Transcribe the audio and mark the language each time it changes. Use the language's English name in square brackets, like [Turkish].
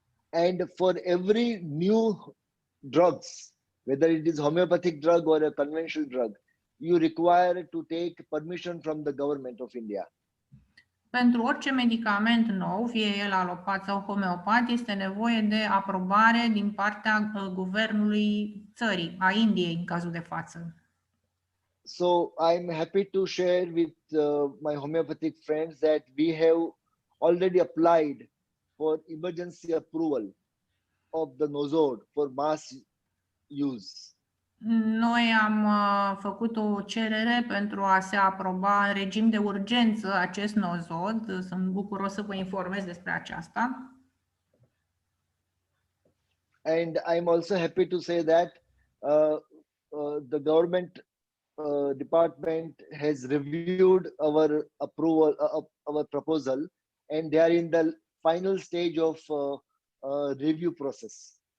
[English] And for every new drugs, whether it is homeopathic drug or a conventional drug, you require to take permission from the government of India. [Romanian] Pentru orice medicament nou, fie el alopat sau homeopat, este nevoie de aprobare din partea guvernului țării, a Indiei în cazul de față. [English] So I'm happy to share with my homeopathic friends that we have already applied for emergency approval of the nosode for mass use. [Romanian] Noi am făcut o cerere pentru a se aproba în regim de urgență acest nozod. Sunt bucuros să vă informez despre aceasta. [English] And I'm also happy to say that the government department has reviewed our approval, our proposal, and they are in the final stage of review process.